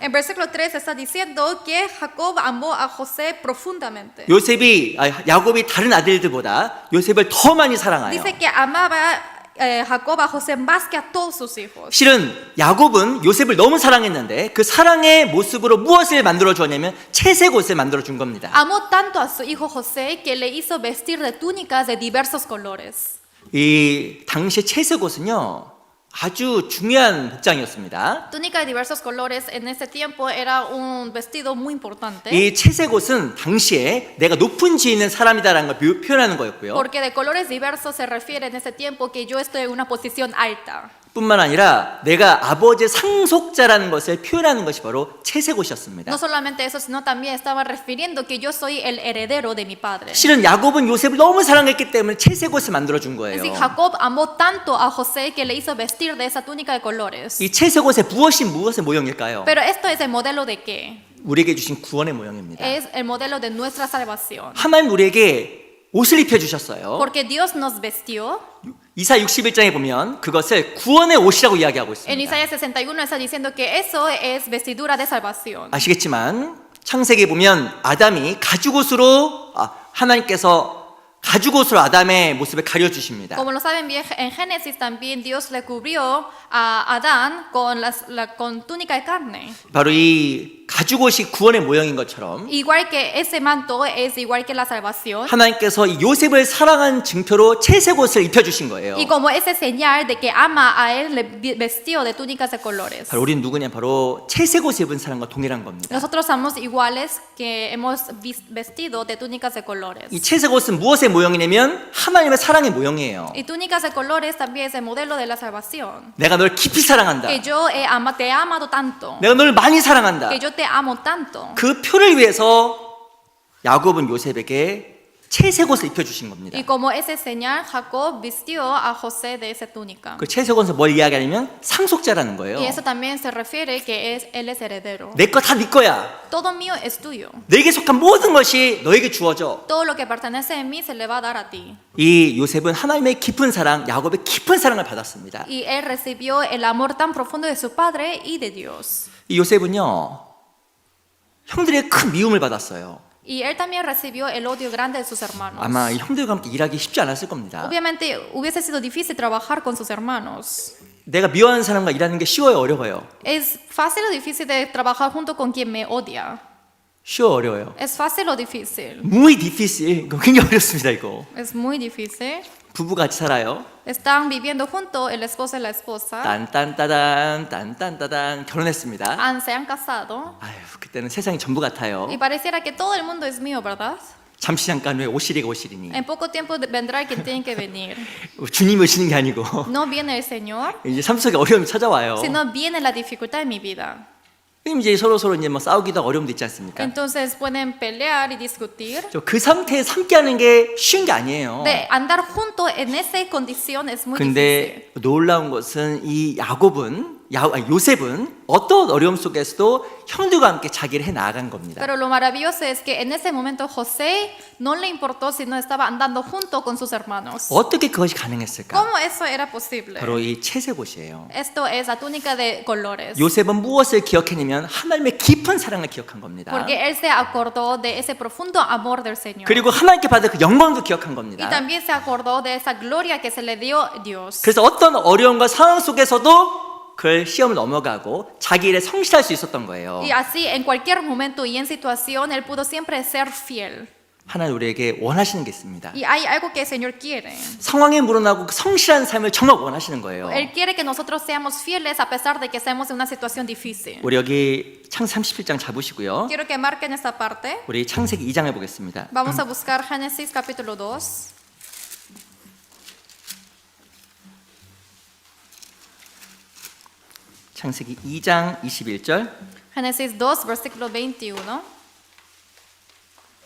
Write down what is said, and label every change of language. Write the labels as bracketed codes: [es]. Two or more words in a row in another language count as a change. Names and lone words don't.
[es] En versículo 3 está diciendo que Jacob amó a José profundamente. [ko] 야곱이 다른 아들들보다 요셉을 더 많이 사랑하여. [es] Dice que amaba Jacob a José más que a todos sus hijos. [ko] 실은 야곱은 요셉을 너무 사랑했는데 그 사랑의 모습으로 무엇을 만들어 주었냐면 채색 옷을 만들어 준 겁니다. [es] Amó tanto a su hijo José que le hizo vestir de túnicas de diversos colores. [ko] 이 당시 채색 옷은요 아주 중요한 복장이었습니다. [es] Túnica de diversos colores en ese tiempo era un vestido muy importante. [ko] 이 채색 옷은 당시에 내가 높은 지에 있는 사람이다라는 걸 표현하는 거였고요. [es] Porque de colores diversos se refiere en ese tiempo que yo estoy en una posición alta. [ko] 뿐만 아니라 내가 아버지의 상속자라는 것을 표현하는 것이 바로 채색 옷이었습니다. [es] No solamente eso, sino también estaba refiriendo que yo soy el heredero de mi padre. [ko] 실은 야곱은 요셉을 너무 사랑했기 때문에 채색 옷을 만들어 준 거예요. [es] Es decir, Jacob amó tanto a José que le hizo vestir de esa túnica de colores. [ko] 이 채색 옷의 무엇의 모형일까요? [es] Pero esto es el modelo de qué? [ko] 우리에게 주신 구원의 모형입니다. [es] Es el modelo de nuestra salvación. [ko] 하나님 우리에게 옷을 입혀 주셨어요. [es] Porque Dios nos vestió. [ko] 이사 61장에 보면 그것을 구원의 옷이라고 이야기하고 [es] En [ko] 있습니다. [es] Isaías 61 está diciendo que eso es vestidura de salvación. [ko] 아시겠지만 창세기에 보면 아담이 가죽옷으로 하나님께서 가죽옷으로 아담의 모습을 가려 주십니다. [es] Como lo saben bien, en Génesis también Dios le cubrió a Adán con túnica de carne. [ko] 바로 이 가죽옷이 구원의 모형인 것처럼 [es] Igual que ese manto es igual que la salvación. [ko] 하나님께서 이 요셉을 사랑한 증표로 채색 옷을 입혀 주신 거예요. [es] Y como ese señal de que ama a él, le vestió de túnicas de colores. [ko] 바로 우리는 누구냐? 바로 채색 옷을 입은 사람과 동일한 겁니다. [es] Nosotros somos iguales que hemos vestido de túnicas de colores. [ko] 이 채색 옷은 무엇의 모형이냐면 하나님의 사랑의 모형이에요. [es] Y túnicas de colores también es el modelo de la salvación. [ko] 내가 널 깊이 사랑한다. [es] Que yo te he amado tanto. [ko] 내가 널 많이 사랑한다. [es] Que yo te amo tanto. [ko] 그 표를 위해서 야곱은 요셉에게 채색 옷을 입혀 주신 겁니다. [es] Y como ese señal, Jacob vistió a José de esa túnica. [ko] 그 채색 옷은 뭘 이야기하냐면 상속자라는 거예요. [es] Y eso también se refiere que él es heredero. [ko] 내 거 다 네 거야. [es] Todo mío es tuyo. [ko] 내게 속한 모든 것이 너에게 주어져. [es] Todo lo que pertenece a mí se le va a dar a ti. [ko] 이 요셉은 하나님의 깊은 사랑, 야곱의 깊은 사랑을 받았습니다. [es] Y él recibió el amor tan profundo de su padre y de Dios. [ko] 이 요셉은요 형들의 큰 미움을 받았어요. [es] Y él también recibió el odio grande de sus hermanos. [ko] 아마 이 형들과 함께 일하기 쉽지 않았을 겁니다. [es] Obviamente hubiese sido difícil trabajar con sus hermanos. [ko] 내가 미워하는 사람과 일하는 게 쉬워요, 어려워요? [es] ¿Es fácil o difícil de trabajar junto con quien me odia? [ko] 쉬워, 어려워요? [es] ¿Es fácil o difícil? muy difícil. [ko] 이거 굉장히 어렵습니다, 이거. [es] Es muy difícil. [ko] 부부가 같이 살아요. [es] Están viviendo juntos el esposo y la esposa. [ko] 딴딴따단 결혼했습니다. [es] Se han casado. [ko] 아유, 그때는 세상이 전부 같아요. [es] Y pareciera que todo el mundo es mío, ¿verdad? [ko] 잠시 잠깐 왜 오시리가 오시리니. [es] En poco tiempo vendrá quien tiene que venir. [ko] 주님이 오시는 게 아니고 [es] No viene el Señor, [ko] 이제 삶 속에 어려움이 찾아와요. [es] sino viene la dificultad en mi vida. [ko] 그럼 이제 서로 이제 뭐 싸우기도 어려움도 있지 않습니까? [es] Entonces pueden pelear y discutir. [ko] 그 상태에서 함께하는 게 쉬운 게 아니에요. [es] De andar juntos en esa condición es muy difícil. [ko] 근데 놀라운 것은 이 요셉은 어떤 어려움 속에서도 형들과 함께 자기를 해 나아간 겁니다. [es] Pero lo maravilloso es que en ese momento José no le importó si no estaba andando junto con sus hermanos. [ko] 어떻게 그것이 가능했을까? [es] ¿Cómo eso era posible? [ko] 바로 이 채색 옷이에요. [es] Esto es la túnica de colores. [ko] 요셉은 무엇을 기억했냐면 하나님의 깊은 사랑을 기억한 겁니다. [es] Porque él se acordó de ese profundo amor del Señor. [ko] 그리고 하나님께 받은 그 영광도 기억한 [es] Y [ko] 겁니다. [es] también se acordó de esa gloria que se le dio a Dios. [ko] 그래서 어떤 어려움과 상황 속에서도 그 시험을 넘어가고 자기 일에 성실할 수 있었던 거예요. [es] Y así en cualquier momento y en situación él pudo siempre ser fiel. [ko] 하나님 우리에게 원하시는 게 있습니다. [es] Y hay algo que el Señor quiere. [ko] 상황에 물어나고 그 성실한 삶을 정말 원하시는 거예요. [es] Él quiere que nosotros seamos fieles a pesar de que estemos en una situación difícil. [ko] 우리 여기 창세기 37장 잡으시고요. [es] Quiero que marquen esta parte. [ko] 우리 창세기 2장을 보겠습니다. [es] Vamos a buscar Génesis capítulo 2. [ko] 창세기 2장 21절. [es] Génesis 2, versículo 21.